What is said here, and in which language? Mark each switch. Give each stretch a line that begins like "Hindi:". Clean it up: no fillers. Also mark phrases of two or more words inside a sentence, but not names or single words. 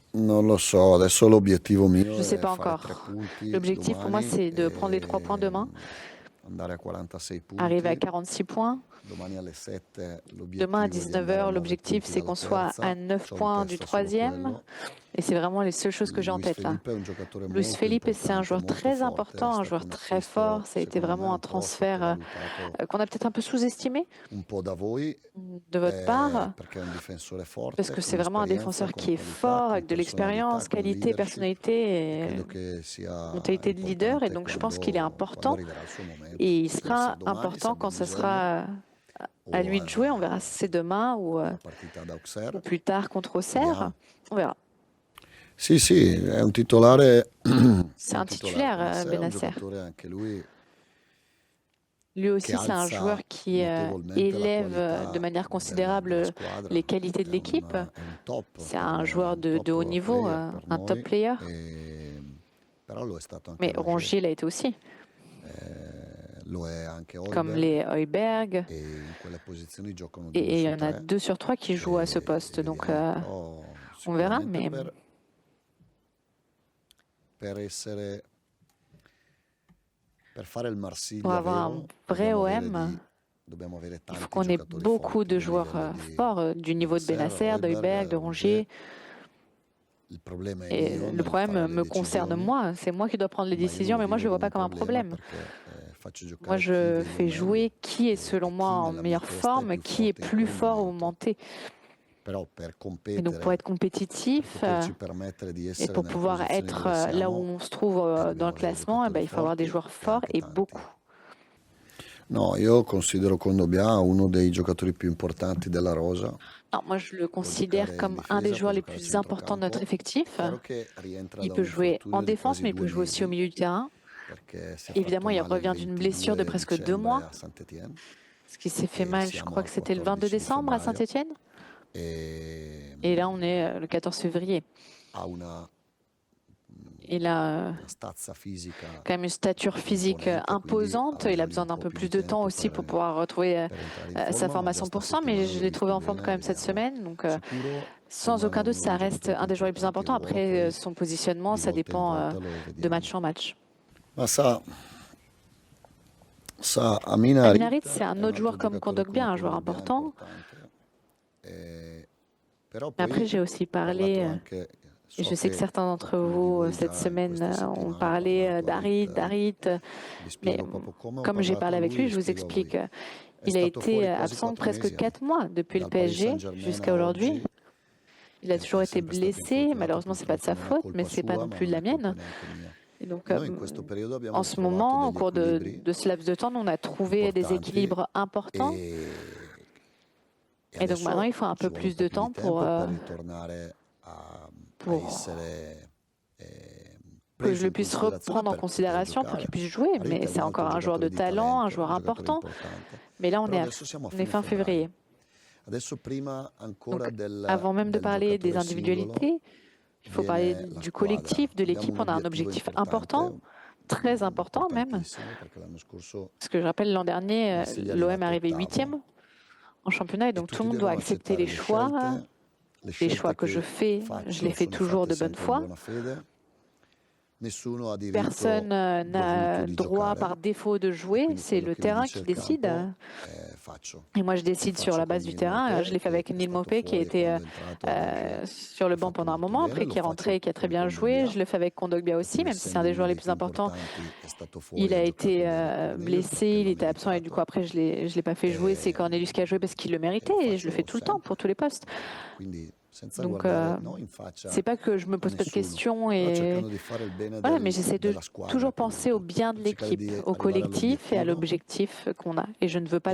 Italian: Non lo so, adesso l'obiettivo
French: Je
Italian: mio
French: ne sais
Italian: è
French: pas
Italian: fare 3
French: encore.
Italian: punti
French: L'objectif pour moi,
Italian: domani
French: c'est de prendre les 3 points
Italian: e
French: demain,
Italian: andare a 46
French: arriver à
Italian: punti.
French: 46 points.
Italian: Domani alle 7
French: Demain à
Italian: l'obiettivo è di
French: 19
Italian: andare a
French: heures,
Italian: 9
French: l'objectif,
Italian: punti
French: c'est
Italian: dalla
French: qu'on soit à
Italian: terza.
French: 9
Italian: C'ho in
French: points du
Italian: testa solo
French: troisième.
Italian: quello.
French: Et c'est vraiment les seules choses que j'ai en
Italian: Luis
French: tête là.
Italian: Felipe è un giocatore
French: Luis
Italian: molto
French: Felipe, c'est un
Italian: importante,
French: joueur
Italian: molto
French: très
Italian: forte, è
French: important, un
Italian: stato
French: joueur
Italian: un
French: très
Italian: acquisto
French: fort. Ça a été
Italian: secondo me
French: vraiment un
Italian: un po'
French: transfert
Italian: sottovalutato
French: qu'on a peut-être un peu sous-estimé
Italian: un po' da voi,
French: de votre part,
Italian: perché è un difensore
French: parce
Italian: forte,
French: que
Italian: con
French: c'est vraiment un
Italian: esperienza,
French: défenseur
Italian: con
French: qui est
Italian: qualità,
French: fort,
Italian: con
French: avec de
Italian: personalità,
French: l'expérience,
Italian: con
French: qualité,
Italian: leadership
French: personnalité
Italian: e
French: et
Italian: credo che sia
French: mentalité de leader. Et
Italian: importante
French: donc je pense qu'il est
Italian: quando
French: important
Italian: arriverà il suo momento.
French: et il
Italian: Vediamo se
French: sera
Italian: domani, se
French: important quand
Italian: abbiamo
French: ça
Italian: bisogno,
French: sera à
Italian: o
French: lui de jouer. On verra si c'est demain
Italian: alla partita da
French: ou
Italian: Auxerre.
French: plus tard contre Auxerre.
Italian: Vediamo.
French: On verra.
Italian: Sì, sì, è un titolare,
French: C'est
Italian: è un
French: un
Italian: titolare.
French: titulaire,
Italian: Bennacer è un
French: Bennacer.
Italian: giocatore anche lui
French: Lui
Italian: che
French: aussi, c'est un joueur
Italian: alza
French: qui
Italian: notevolmente la
French: élève de
Italian: qualità
French: manière
Italian: della
French: considérable
Italian: squadra.
French: les qualités de l'équipe.
Italian: È un top
French: C'est
Italian: per
French: un
Italian: noi, è
French: joueur
Italian: un
French: de haut
Italian: top
French: niveau,
Italian: player per
French: un top
Italian: noi,
French: player.
Italian: però lo è stato anche
French: Mais
Italian: Rongier,
French: Rongier l'a été aussi,
Italian: lo è anche
French: comme
Italian: Højbjerg,
French: les Højbjerg.
Italian: e in quelle posizioni giocano 2
French: Et il y
Italian: su
French: en a
Italian: 3
French: 2 sur 3 qui jouent à ce
Italian: e
French: poste. Donc
Italian: vediamo. Però
French: on verra,
Italian: sicuramente
French: mais
Italian: per fare il
French: pour
Italian: Marsiglia
French: avoir un
Italian: vero
French: vrai OM,
Italian: dobbiamo avere
French: il faut
Italian: tanti
French: qu'on ait
Italian: giocatori
French: beaucoup
Italian: forti
French: de
Italian: del
French: joueurs
Italian: livello di
French: forts du niveau de
Italian: Bennacer,
French: Bennacer, de Højbjerg,
Italian: Højbjerg,
French: de
Italian: Rongier.
French: Rongier.
Italian: Il problema è
French: Et
Italian: mio
French: le
Italian: nel fare
French: problème
Italian: le
French: me concerne
Italian: decisioni,
French: moi, c'est moi qui dois prendre les
Italian: ma io non
French: décisions,
Italian: lo
French: mais moi je
Italian: vivo
French: ne le vois
Italian: come
French: pas
Italian: un
French: comme un
Italian: problema
French: problème.
Italian: perché faccio
French: Moi,
Italian: giocare chi
French: je
Italian: vedo
French: fais
Italian: meglio
French: jouer qui est
Italian: e
French: selon moi
Italian: chi
French: en
Italian: nella mia
French: meilleure
Italian: testa è
French: forme,
Italian: più
French: qui est
Italian: forte in
French: plus
Italian: quel
French: fort au
Italian: momento.
French: moment T.
Italian: Però per
French: Et donc pour être
Italian: competere, per
French: compétitif
Italian: poterci permettere di
French: et
Italian: essere
French: pour
Italian: nella
French: pouvoir
Italian: posizione
French: être
Italian: dove
French: là où
Italian: siamo,
French: on se trouve dans
Italian: dobbiamo
French: le
Italian: avere
French: classement, eh ben,
Italian: giocatori
French: il faut avoir des
Italian: forti
French: joueurs
Italian: e
French: forts
Italian: anche
French: et
Italian: tanti.
French: beaucoup.
Italian: No, io considero Kondogbia uno dei giocatori più importanti della rosa.
French: Non, moi, je le
Italian: Può
French: considère
Italian: giocare in
French: comme un des
Italian: difesa, può
French: joueurs les
Italian: giocare a
French: plus importants de notre
Italian: centrocampo.
French: effectif.
Italian: Chiaro che rientra
French: Il
Italian: da
French: peut
Italian: un
French: jouer en
Italian: infortunio di
French: défense,
Italian: quasi
French: mais il
Italian: 2
French: peut jouer aussi au
Italian: mesi,
French: milieu du terrain.
Italian: perché si è fatto
French: Évidemment, il
Italian: male il
French: revient d'une blessure de
Italian: 22
French: presque 2
Italian: dicembre
French: mois.
Italian: a Saint-Étienne
French: Ce qui s'est fait
Italian: e
French: mal, je
Italian: siamo
French: crois que
Italian: al
French: c'était le 22
Italian: 14 di
French: décembre à
Italian: febbraio
French: Saint-Étienne.
Italian: e
French: Et là, on est le 14 février.
Italian: ha una
French: Il a
Italian: stazza fisica
French: quand même une stature physique
Italian: imponente, quindi ha
French: imposante. Il a
Italian: bisogno
French: besoin
Italian: un
French: d'un
Italian: po'
French: peu
Italian: più
French: plus
Italian: di
French: de temps
Italian: tempo
French: aussi pour pouvoir retrouver
Italian: per entrare in
French: sa
Italian: forma,
French: forme
Italian: ma
French: à
Italian: già sta
French: 100%, mais
Italian: settimana
French: je
Italian: l'ho
French: l'ai trouvé
Italian: visto
French: en forme
Italian: bene,
French: quand même cette
Italian: vediamo.
French: semaine. Donc,
Italian: Sicuro
French: sans aucun
Italian: rimane
French: doute,
Italian: uno
French: ça
Italian: dei
French: reste
Italian: giocatori
French: un
Italian: più
French: des joueurs les plus
Italian: importanti. Il
French: importants.
Italian: ruolo
French: Après,
Italian: poi
French: son positionnement,
Italian: di
French: ça
Italian: volta in
French: dépend
Italian: volta lo
French: de
Italian: vediamo.
French: match en match.
Italian: Ma sa Amina
French: Amin
Italian: Harit
French: Harit, c'est
Italian: è un
French: un autre
Italian: altro
French: joueur comme
Italian: giocatore
French: Kondogbia,
Italian: come
French: un joueur
Italian: Kondogbia
French: important.
Italian: importante. Però
French: Mais après,
Italian: poi
French: j'ai aussi
Italian: ho parlato
French: parlé,
Italian: anche,
French: et
Italian: so
French: je sais que
Italian: che
French: certains d'entre
Italian: qualcuno di
French: vous
Italian: voi
French: cette
Italian: già in
French: semaine
Italian: queste
French: ont
Italian: settimane ha
French: parlé
Italian: parlato
French: d'Harit,
Italian: Harit.
French: d'Harit.
Italian: Vi
French: Mais
Italian: spiego proprio come ho
French: comme j'ai
Italian: parlato
French: parlé
Italian: a
French: avec
Italian: lui
French: lui,
Italian: e
French: je vous
Italian: spiego a voi.
French: explique.
Italian: È
French: Il a
Italian: stato
French: été
Italian: fuori quasi
French: absent
Italian: 4
French: presque
Italian: mesi,
French: 4 mois depuis le
Italian: dal Paris
French: PSG
Italian: Saint-Germain
French: jusqu'à
Italian: a
French: aujourd'hui.
Italian: oggi.
French: Il a toujours
Italian: È
French: été
Italian: sempre stato
French: blessé.
Italian: infortunato,
French: Malheureusement, c'est pas de
Italian: purtroppo
French: sa
Italian: non è
French: faute, mais
Italian: colpa
French: c'est pas
Italian: sua,
French: non
Italian: ma
French: plus de
Italian: non
French: la
Italian: è colpa
French: mienne.
Italian: neanche mia.
French: Et donc,
Italian: Noi in questo periodo
French: en
Italian: abbiamo
French: ce
Italian: trovato
French: moment, au
Italian: degli
French: cours
Italian: equilibri
French: de ce laps de temps, nous, on a trouvé des
Italian: importanti
French: équilibres importants.
Italian: e
French: Et donc maintenant,
Italian: adesso
French: il faut un
Italian: ci
French: peu
Italian: vuole un
French: plus
Italian: po'
French: de
Italian: più di
French: temps
Italian: tempo per ritornare a
French: pour
Italian: essere
French: que je
Italian: preso
French: le
Italian: in
French: puisse
Italian: considerazione
French: reprendre en
Italian: per poter
French: considération pour
Italian: giocare.
French: qu'il puisse jouer.
Italian: Harit
French: Mais
Italian: è
French: c'est
Italian: un altro
French: encore un joueur
Italian: giocatore
French: de
Italian: di
French: talent, un
Italian: talento,
French: joueur
Italian: un giocatore
French: important.
Italian: importante.
French: Mais là,
Italian: Però adesso siamo a
French: on est
Italian: fine
French: fin
Italian: febbraio.
French: février.
Italian: Adesso prima ancora
French: Donc, avant même de
Italian: del
French: parler des
Italian: giocatore singolo
French: individualités, il faut parler
Italian: viene la
French: du
Italian: squadra.
French: collectif, de
Italian: Abbiamo
French: l'équipe.
Italian: un
French: On a un
Italian: obiettivo
French: objectif
Italian: importante,
French: important, très important même.
Italian: importantissimo, perché l'anno scorso
French: Parce que je rappelle, l'an dernier,
Italian: Marsiglia è
French: l'OM est
Italian: arrivato
French: arrivé
Italian: ottavo
French: 8e en championnat et
Italian: e
French: donc tout
Italian: tutti
French: le monde doit
Italian: devono
French: accepter
Italian: accettare le
French: les choix
Italian: scelte
French: que je
Italian: che
French: fais. Je les
Italian: faccio
French: fais
Italian: sono
French: toujours
Italian: fatte
French: de bonne
Italian: sempre in
French: foi.
Italian: buona fede. Nessuno ha
French: Personne
Italian: diritto dovuto
French: n'a
Italian: di
French: droit
Italian: giocare
French: par défaut de
Italian: e
French: jouer,
Italian: quindi
French: c'est
Italian: quello
French: le
Italian: che mi
French: terrain
Italian: dice
French: qui
Italian: il
French: décide.
Italian: campo faccio.
French: Et moi, je
Italian: Lo
French: décide sur
Italian: faccio
French: la
Italian: con
French: base du
Italian: Neil
French: terrain. Je
Italian: Maupay
French: l'ai fait
Italian: che
French: avec
Italian: è
French: Neil
Italian: stato
French: Maupay qui
Italian: fuori e
French: était
Italian: quando è entrato oggi
French: sur le
Italian: ha
French: banc
Italian: fatto
French: pendant un
Italian: molto
French: moment,
Italian: bene.
French: après
Italian: Lo
French: qui est
Italian: faccio
French: rentré et qui a très
Italian: con
French: bien joué.
Italian: Kondogbia
French: Je le fais avec Kondogbia
Italian: che
French: aussi,
Italian: pur
French: même si c'est
Italian: essendo
French: un des
Italian: uno
French: joueurs les
Italian: dei
French: plus
Italian: più
French: importants.
Italian: importanti è stato fuori
French: Il
Italian: e ha
French: a
Italian: giocato
French: été
Italian: bene Cornelius
French: blessé,
Italian: perché
French: il
Italian: l'ha
French: était absent et du coup
Italian: meritato
French: après je l'ai pas fait jouer. C'est
Italian: e,
French: Cornelius qui a joué parce qu'il le
Italian: e
French: méritait
Italian: lo
French: et je le fais
Italian: faccio
French: tout le temps pour
Italian: sempre.
French: tous les postes.
Italian: Quindi senza
French: Donc
Italian: guardare no in faccia
French: c'est pas que je me
Italian: a
French: pose pas de
Italian: nessuno,
French: questions
Italian: però
French: et
Italian: cercando di fare il bene
French: voilà, mais j'essaie de
Italian: della squadra
French: toujours
Italian: prima di
French: penser au
Italian: tutto,
French: bien de
Italian: per cercare
French: l'équipe,
Italian: di
French: au
Italian: arrivare
French: collectif et à
Italian: all'obiettivo
French: l'objectif qu'on a. Et je ne veux pas